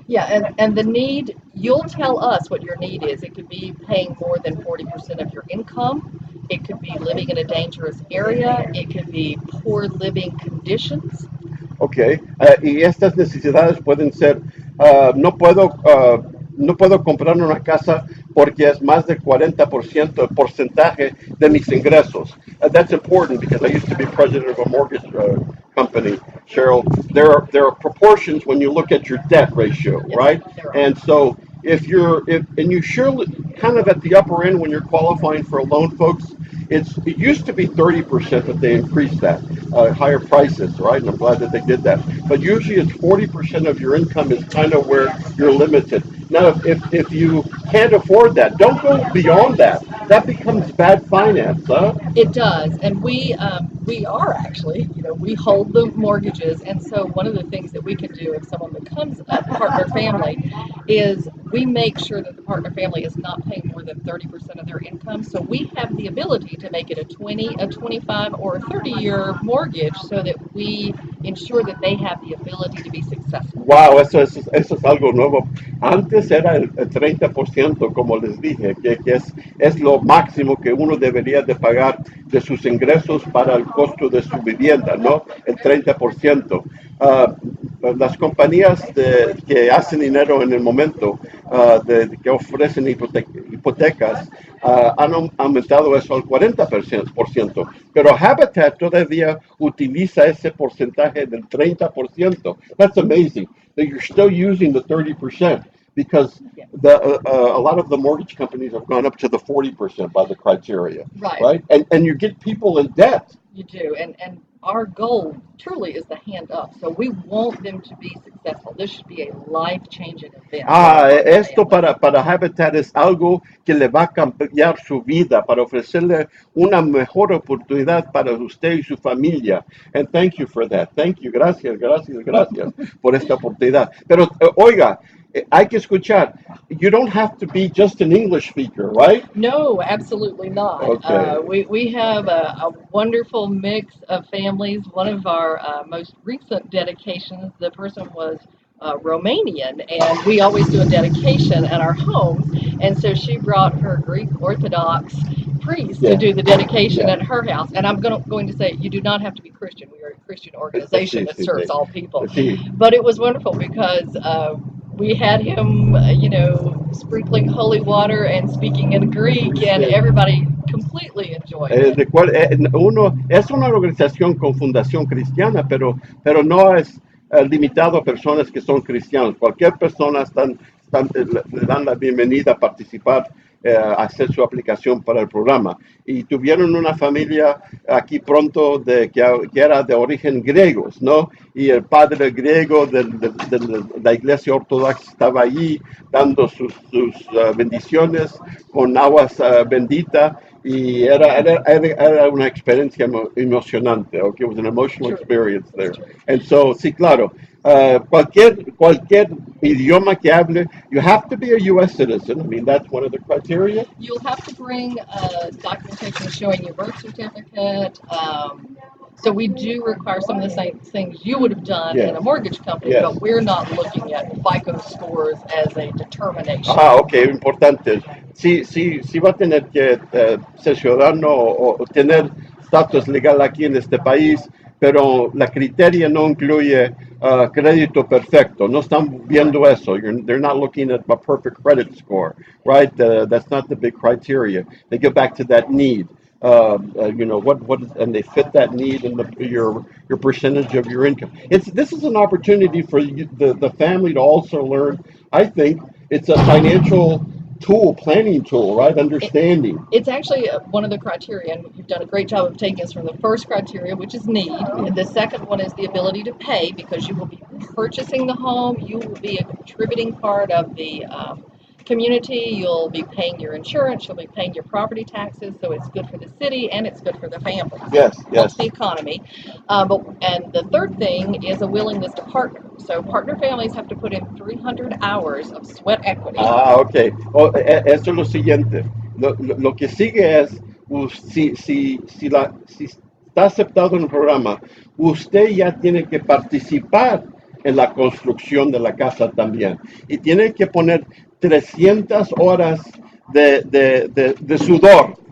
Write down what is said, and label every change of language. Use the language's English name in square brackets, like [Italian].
[English] Yeah, and the need, you'll tell us what your need is. It could be paying more than 40% of your income. It could be living in a dangerous area. It could be poor living conditions. [Spanish] Okay, y estas necesidades pueden ser, no puedo comprar una casa porque es más del 40% el porcentaje de mis ingresos. [English] That's important because I used to be president of a mortgage company, Cheryl. There are proportions when you look at your debt ratio, Yes, right? there are. And so if you surely kind of at the upper end when you're qualifying for a loan, folks, it used to be 30%, but they increased that, higher prices, right? And I'm glad that they did that. But usually it's 40% of your income is kind of where you're limited. Now, if you can't afford that, don't go beyond that. That becomes bad finance, huh? It does, and we are actually, we hold the mortgages, and so one of the things that we can do if someone becomes a partner family is we make sure that the partner family is not paying more than 30% of their income. So we have the ability to make it a 20, a 25, or a 30-year mortgage so that we ensure that they have the ability to be successful. [Spanish] Wow, eso es algo nuevo. Antes era el 30%, como les dije, que es lo máximo que uno debería de pagar de sus ingresos para el costo de su vivienda, ¿no? El 30%. Las compañías que hacen dinero en el momento, que ofrecen hipotecas, han aumentado eso al 40%, pero Habitat todavía utiliza ese porcentaje del 30%. [English] That's amazing that you're still using the 30%. Because a lot of the mortgage companies have gone up to the 40% by the criteria, Right. And you get people in debt. You do, and our goal truly is the hand up. So we want them to be successful. This should be a life-changing event. [Spanish] Esto para Habitat es algo que le va a cambiar su vida, para ofrecerle una mejor oportunidad para usted y su familia. [English] And thank you for that. Thank you. [Spanish] Gracias por esta oportunidad. Pero oiga, hay que escuchar. [English] You don't have to be just an English speaker, right? No, absolutely not. Okay. We have a wonderful mix of families. One of our most recent dedications, the person was Romanian, and we always do a dedication at our homes. And so she brought her Greek Orthodox priest to do the dedication at her house. And I'm going to say, you do not have to be Christian. We are a Christian organization that serves all people. But it was wonderful because we had him, sprinkling holy water and speaking in Greek, and everybody completely enjoyed it. [Spanish] Es una organización con fundación cristiana, pero no es limitado a personas que son cristianos. Cualquier persona le dan la bienvenida a participar hacer su aplicación para el programa. Y tuvieron una familia aquí pronto que era de origen griegos, ¿no? Y el padre griego de la iglesia ortodoxa estaba allí dando sus bendiciones con aguas benditas y era una experiencia emocionante. [English] Okay, it was an emotional experience there. And so, [Spanish] sí, claro, cualquier idioma que hable, [English] you have to be a U.S. citizen. I mean, that's one of the criteria. You'll have to bring documentation showing your birth certificate. So we do require some of the same things you would have done in Yes. a mortgage company, Yes. but we're not looking at FICO scores as a determination. [Spanish] Ah, ok, importante. Sí, sí, sí va a tener que ser ciudadano o tener estatus legal aquí en este país, pero la criteria no incluye crédito perfecto. No están viendo eso. [English] They're not looking at a perfect credit score, right? That's not the big criteria. They get back to that need. You know and they fit that need in your percentage of your income. This is an opportunity for the family to also learn. I think it's a financial tool, planning tool, right? Understanding. It's actually one of the criteria, and you've done a great job of taking us from the first criteria, which is need. And the second one is the ability to pay, because you will be purchasing the home, you will be a contributing part of the community, you'll be paying your insurance, you'll be paying your property taxes, so it's good for the city and it's good for the family. Yes, Helps yes. the economy. And the third thing is a willingness to partner. So partner families have to put in 300 hours of sweat equity. [Spanish] Ah, ok. Eso es lo siguiente. Lo que sigue es, si está aceptado en el programa, usted ya tiene que participar en la construcción de la casa también. Y tiene que poner 300 horas de sudor.